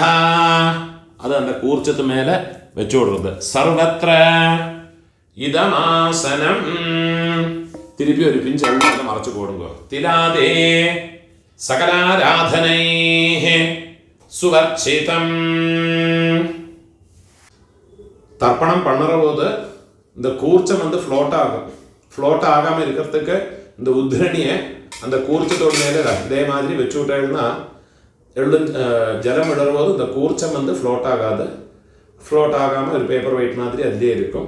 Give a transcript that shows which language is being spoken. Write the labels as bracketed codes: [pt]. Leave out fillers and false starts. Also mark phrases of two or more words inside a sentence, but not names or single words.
[ml] അത് அந்த കൂർച്ചത്ത് മേലെ വെച്ചു കൊടുക്കുന്നത്. [sa] സർവത്ര ഇദമാസനം. [ml] തിരുപ്പി ഒരു പിഞ്ച് എണ്ണ മറച്ചു കൊടുക്കുക. [sa] തിലാദേ സകലാരാധനൈഃ സുവർച്ചിതം. [ta] தர்ப்பணம் பண்ணுற போது இந்த கூர்ச்சம் வந்து ஃப்ளோட் ஆகாமல் இருக்கிறதுக்கு இந்த உத்ரணியை அந்த கூர்ச்சத்தோடு மேலே இதே மாதிரி வச்சு விட்டேன்னா ஜலம் விடும்போது இந்த கூர்ச்சம் வந்து ஃப்ளோட் ஆகாமல் ஒரு [en] paper weight [ta] மாதிரி அதிலே இருக்கும்.